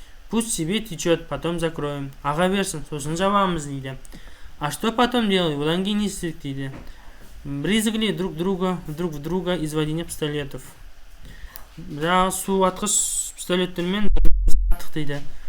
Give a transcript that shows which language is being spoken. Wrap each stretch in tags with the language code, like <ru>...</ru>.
<ru>Пусть себе течет, потом закроем.</ru> <kk>Аға берсін, сосын жабамыз дейді.</kk> <ru>А что потом делали?</ru> <kk>Одан кейін не істедік дейді.</kk> <ru>Брызгали друг в друга из водяных пистолетов.</ru> <kk>Да, су атқыш пистолеттермен аттық дейді.</kk>